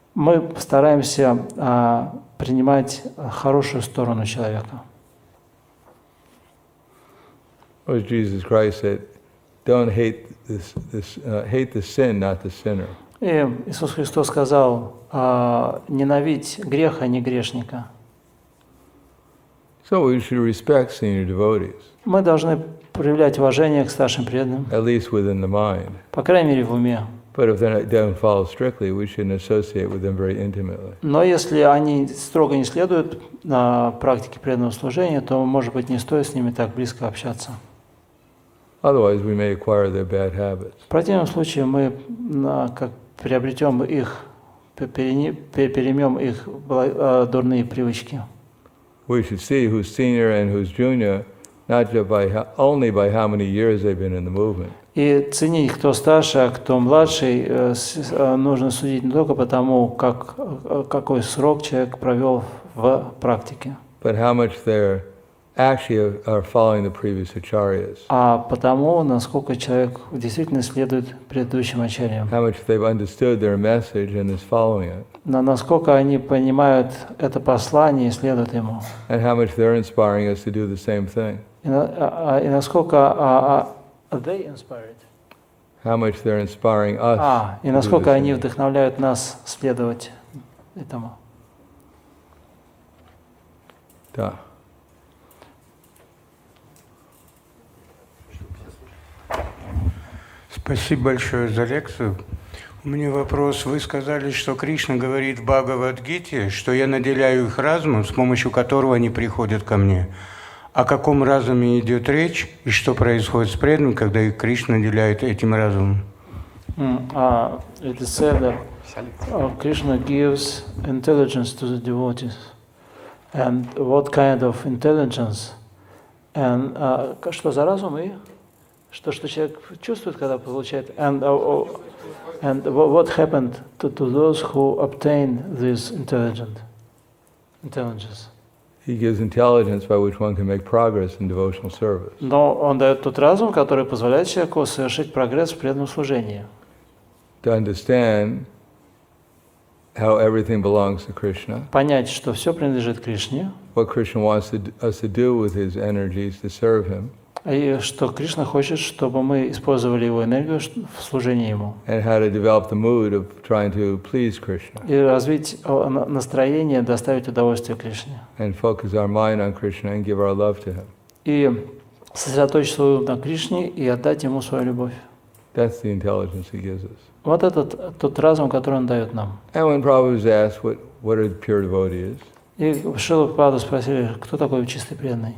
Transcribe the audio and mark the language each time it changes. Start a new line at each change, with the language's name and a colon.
Russian: Мы стараемся принимать хорошую сторону человека.
English: As Jesus Christ said, don't hate hate the sin, not the sinner.
Russian: И Иисус Христос сказал, ненавидь грех, а не грешника.
English: So we should respect senior devotees.
Russian: Мы должны проявлять уважение к старшим преданным,
English: At least within the mind.
Russian: по крайней мере в уме.
English: But if they don't follow strictly, we shouldn't associate with them very intimately.
Russian: Но если они строго не следуют практике преданного служения, то, может быть, не стоит с ними так близко общаться.
English: Otherwise, we may acquire their bad habits.
Russian: В противном случае мы как приобретем их, переймем их дурные привычки.
English: We should see who's senior and who's junior, not just only by how many years they've been in the movement.
Russian: И ценить, кто старше, а кто младший, нужно судить не только потому, какой срок человек провел в практике,
English: But how much they're actually are following the previous acharyas.
Russian: А потому, насколько человек действительно следует предыдущим ачарьям.
English: How much they've understood their message and is following it.
Russian: Насколько они понимают это послание и следуют ему.
English: And how much they're inspiring us to do the same thing.
Russian: И насколько
English: they inspired. How much they're inspiring us.
Russian: И насколько они вдохновляют нас следовать этому. Да. Спасибо большое за лекцию. У меня вопрос. Вы сказали, что Кришна говорит в Бхагавад-гите, что я наделяю их разумом, с помощью которого они приходят ко мне. О каком разуме идет речь и что происходит с преданными, когда их Кришна наделяет этим разумом?
English: It is said that Krishna gives intelligence to the devotees. And what kind of intelligence
Russian: Что за разум и что человек чувствует, когда получает.
English: And what happened to those who obtain this intelligence? He gives intelligence by which one can make progress in devotional service.
Russian: Но он дает тот разум, который позволяет человеку совершить прогресс в преданном служении.
English: To understand how everything belongs to Krishna.
Russian: Понять, что все принадлежит Кришне.
English: What Krishna wants us to do with his energies to serve him.
Russian: И что Кришна хочет, чтобы мы использовали его энергию в служении ему.
English: And how to develop the mood of trying to please Krishna.
Russian: И развить настроение, доставить удовольствие Кришне.
English: And focus our mind on Krishna and give our love to him.
Russian: И сосредоточить свой ум на Кришне и отдать ему свою любовь.
English: That's the intelligence he gives us.
Russian: Вот этот тот разум, который он дает нам.
English: And when Prabhupada was asked what a pure devotee is,
Russian: И Шрилу Прабхупаду спросили, кто такой чистый преданный.